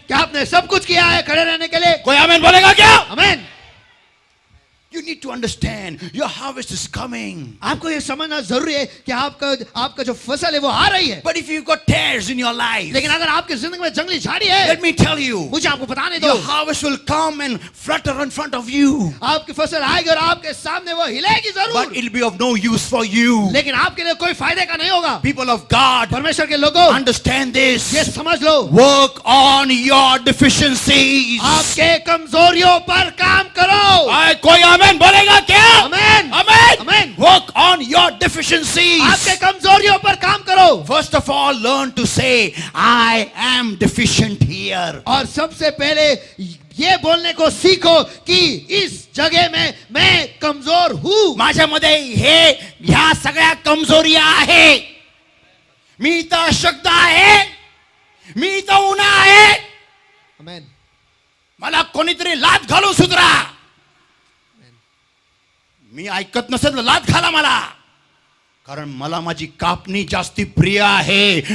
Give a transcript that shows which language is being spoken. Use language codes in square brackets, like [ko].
[hi] क्या आपने सब कुछ किया है खड़े रहने के लिए? कोई आमीन बोलेगा क्या? आमीन. [en] You need to understand your harvest is coming. [hi] आपको ये समझना जरूरी है कि आपका जो फसल है वो आ रही है. [en] But if you've got tares in your life, [hi] लेकिन अगर आपकी जिंदगी में जंगली झाड़ी है, [en] let me tell you, [hi] मुझे आपको बताने दो, [en] your harvest will come and flutter in front of you. [hi] आपकी फसल आएगी और आपके सामने वो हिलेगी [en] But [hi] जरूर, [en] it'll be of no use for you. [hi] लेकिन आपके लिए कोई फायदे का नहीं होगा. [en] People of God, [hi] परमेश्वर के लोगों, [en] understand this. [hi] ये समझ लो, [en] Work on your deficiencies. [hi] आपके कमजोरियों पर काम करो. कोई आमीन बोलेगा क्या? आमीन. [en] Amen. Amen. Work on your deficiencies. [hi] आपके कमजोरियों पर काम करो. [en] First of all, learn to say, I am deficient here. [hi] और सबसे पहले ये बोलने को सीखो कि इस जगह में मैं कमजोर हूं. [mr] माझ्यामध्ये ह्या सगळ्या कमजोरी आहे. मी इथं अशक्त आहे, मी इथं उन्हा आहे. आमीन. मला कोणीतरी लाथ घालून सुधरा. मी ऐकत नसेल तर लाथ घाला मला, कारण मला माझी कापणी जास्ती प्रिय आहे.